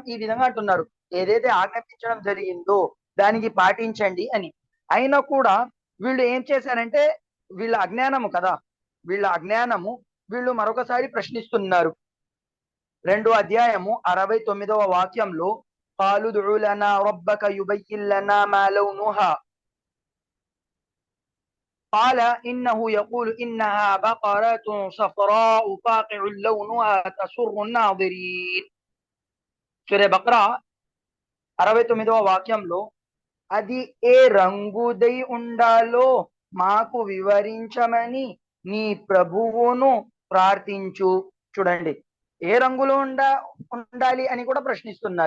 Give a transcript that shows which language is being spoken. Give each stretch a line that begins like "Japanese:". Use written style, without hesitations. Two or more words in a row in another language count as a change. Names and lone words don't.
Telugu: ఈ విధంగా అంటున్నారు, ఏదైతే ఆజ్ఞాపించడం జరిగిందో దానికి పాటించండి అని. అయినా కూడా వీళ్ళు ఏం చేశారంటే, వీళ్ళ అజ్ఞానము కదా, వీళ్ళ అజ్ఞానము వీళ్ళు మరొకసారి ప్రశ్నిస్తున్నారు. 2వ అధ్యాయము 69వ వాక్యంలో
Arabic: قالوا ادع لنا ربك يبين لنا ما لونها قال إنه يقول إنها بقرة صفراء فاقع لونها تسر الناظرين.
Telugu: సూరా బక్రా 69వ వాక్యంలో అది ఏ రంగుదై ఉండాలో మాకు వివరించమని నీ ప్రభువును ప్రార్థించు. చూడండి, ఏ రంగులో ఉండాలి అని కూడా ప్రశ్నిస్తున్నారు.